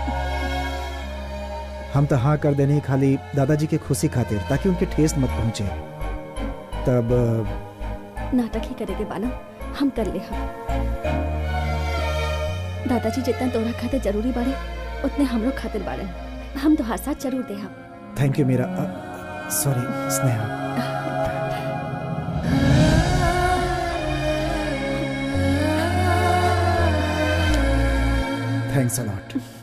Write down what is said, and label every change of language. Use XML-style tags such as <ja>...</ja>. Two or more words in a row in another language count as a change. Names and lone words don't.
<bho>हम तो हाँ कर देने खाली दादाजी के खुशी खातिर, ताकि उनके ठेस मत पहुंचे। तब नाटक ही करेगे बाना, हम कर ले। हम दादाजी जितना तोहरा खातिर जरूरी बाड़े उतने हमरो खातिर बाड़े। हम तोहार साथ जरूर दे। हम</bho> <en>Thank you मीरा। सॉरी स्नेहा। Thanks a lot.</en>